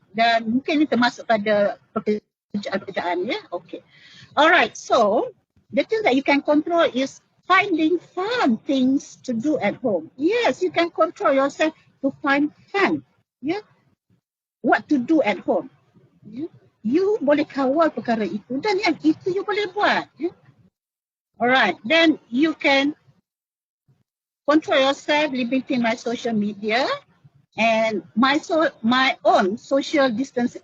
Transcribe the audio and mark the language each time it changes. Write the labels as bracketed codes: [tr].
[ms] Dan mungkin ini termasuk pada pekerjaan ya. [en] Okay. Alright, so the thing that you can control is finding fun things to do at home. Yes, you can control yourself to find fun. Yeah, what to do at home. Yeah? [ms] You boleh kawal perkara itu dan yang itu you boleh buat. [en] Yeah? Alright, then you can control yourself limiting my social media and my own social distance.